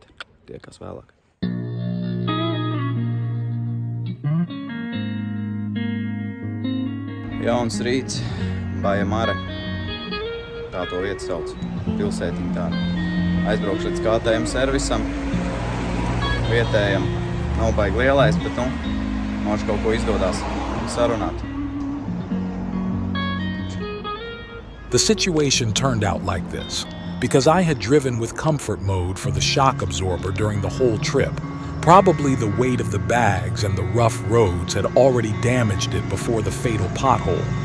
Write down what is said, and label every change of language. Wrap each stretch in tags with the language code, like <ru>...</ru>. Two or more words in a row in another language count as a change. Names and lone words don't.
<lv>Tiekās vēlāk. Jauns rīts, Baja Mare. Tā to vietu sauc. Pilsētiņa tāda. Aizbraukšu līdz KTM servisam. Vietējam. Nav baigi lielais, bet nu, mums kaut ko izdodās sarunāt.</lv> <en>The situation turned out like this. Because I had driven with comfort mode for the shock absorber during the whole trip, probably the weight of the bags and the rough roads had already damaged it before the fatal pothole.</en>